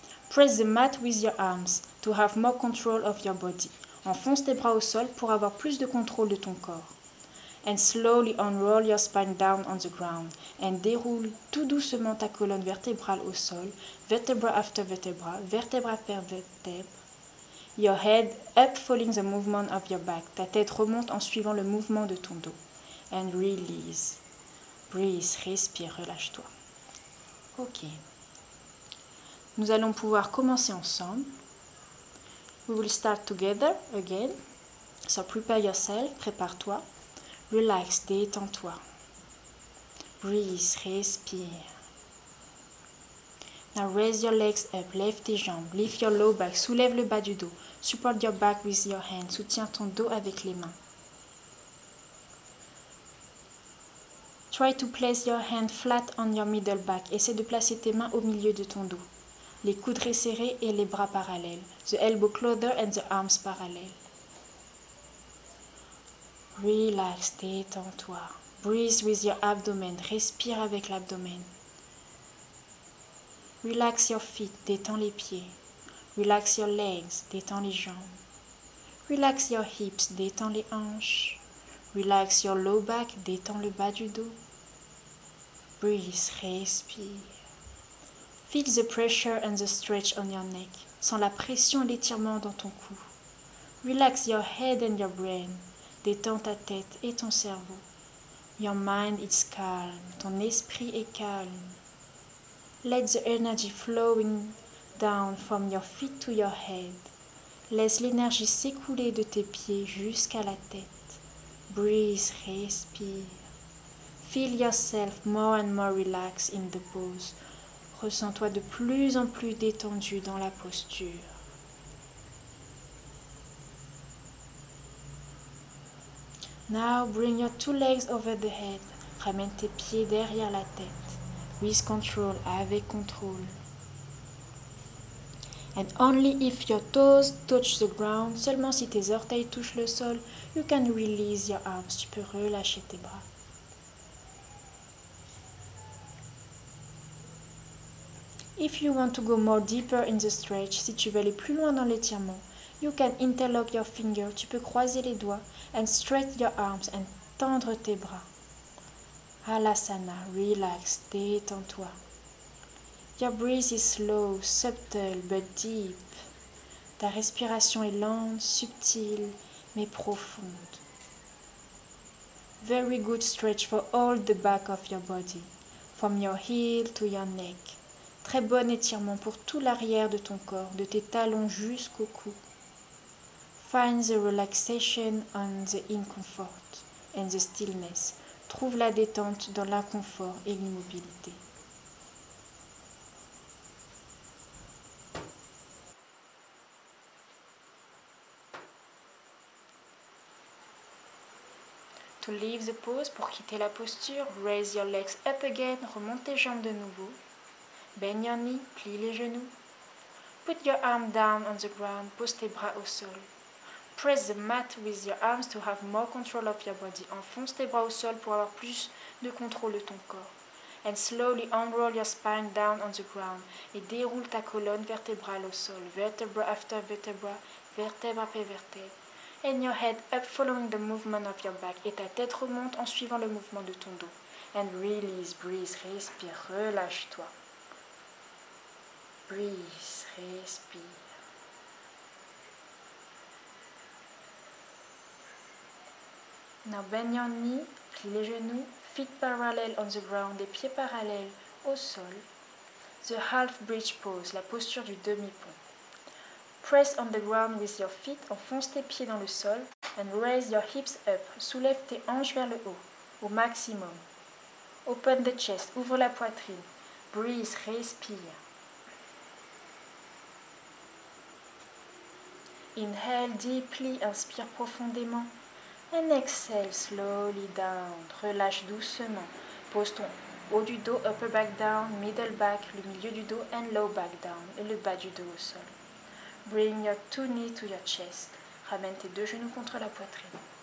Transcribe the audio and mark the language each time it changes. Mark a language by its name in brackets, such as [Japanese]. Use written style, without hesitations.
[English] Press the mat with your arms to have more control of your body. [French] Enfonce tes bras au sol pour avoir plus de contrôle de ton corps. [English] And slowly unroll your spine down on the ground. And [French] déroule tout doucement ta colonne vertébrale au sol, [English] vertebra after vertebra, vertebra per vertebra. Your head up following the movement of your back. [French] Ta tête remonte en suivant le mouvement de ton dos. [English] And release. Breathe, [French] respire, relâche-toi. Ok. Nous allons pouvoir commencer ensemble. [English] We will start together again. So prepare yourself, [French] prépare-toi. [English] Relax, [French] détends-toi. [English] Breathe, [French] respire. [English] Now raise your legs up, [French] lève tes jambes. [English] Lift your low back, [French] soulève le bas du dos. [English] Support your back with your hands, [French] soutiens ton dos avec les mains. [English] Try to place your hand flat on your middle back. [French] Essaie de placer tes mains au milieu de ton dos. Les coudes resserrés et les bras parallèles. [English] The elbow closer and the arms parallel. Relax, [French] détends-toi. [English] Breathe with your abdomen. [French] Respire avec l'abdomen. [English] Relax your feet. [French] Détends les pieds. [English] Relax your legs. [French] Détends les jambes. [English] Relax your hips. [French] Détends les hanches. [English] Relax your low back. [French] Détends le bas du dos. [English] Breathe, [French] respire. [English] Feel the pressure and the stretch on your neck. [French] Sens la pression et l'étirement dans ton cou. [English] Relax your head and your brain. [French] Détends ta tête et ton cerveau. [English] Your mind is calm. [French] Ton esprit est calme. [English] Let the energy flowing down from your feet to your head. [French] Laisse l'énergie s'écouler de tes pieds jusqu'à la tête. [English] Breathe, [French] respire. [English] Feel yourself more and more relaxed in the pose. [French] Ressens-toi de plus en plus détendu dans la posture. [English] Now bring your two legs over the head. [French] Ramène tes pieds derrière la tête. [English] With control, [French] avec contrôle. [English] And only if your toes touch the ground, [French] seulement si tes orteils touchent le sol, [English] you can release your arms. [French] Tu peux relâcher tes bras. [English] If you want to go more deeper in the stretch, [French] si tu veux aller plus loin dans l'étirement, [English] you can interlock your fingers. [French] Tu peux croiser les doigts [English] and stretch your arms and [French] tendre tes bras. [English] Halasana, relax, [French] détends-toi. [English] Your breath is slow, subtle but deep. [French] Ta respiration est lente, subtile mais profonde. [English] Very good stretch for all the back of your body, from your heel to your neck. [French] Très bon étirement pour tout l'arrière de ton corps, de tes talons jusqu'au cou. [English] Find the relaxation on the incomfort and the stillness. [French] Trouve la détente dans l'inconfort et l'immobilité. [English] To leave the pose, [French] pour quitter la posture, [English] raise your legs up again, [French] remonte tes jambes de nouveau. [English] Bend your knee, [French] plie les genoux. [English] Put your arm down on the ground, [French] pose tes bras au sol. [English] Press the mat with your arms to have more control of your body. [French] Enfonce tes bras au sol pour avoir plus de contrôle de ton corps. [English] And slowly unroll your spine down on the ground. [French] Et déroule ta colonne vertébrale au sol. [English] Vertebra after vertebra, [French] vertèbre après vertèbre. [English] And your head up following the movement of your back. [French] Et ta tête remonte en suivant le mouvement de ton dos. [English] And release, breathe, [French] respire, relâche-toi. [English] Breathe, [French] respire. [English] Now bend your knee, [French] plie les genoux, [English] feet parallel on the ground, [French] les pieds parallèles au sol. [English] The half bridge pose, [French] la posture du demi-pont. [English] Press on the ground with your feet, [French] enfonce tes pieds dans le sol, [English] and raise your hips up, [French] soulève tes hanches vers le haut, au maximum. [English] Open the chest, [French] ouvre la poitrine. [English] Breathe, [French] respire. [English] Inhale deeply, [French] inspire profondément. [English] And exhale slowly down. [French] Relâche doucement. Pose ton haut du dos, [English] upper back down, middle back, [French] le milieu du dos, [English] and low back down, [French] et le bas du dos au sol. [English] Bring your two knees to your chest. [French] Ramène tes deux genoux contre la poitrine.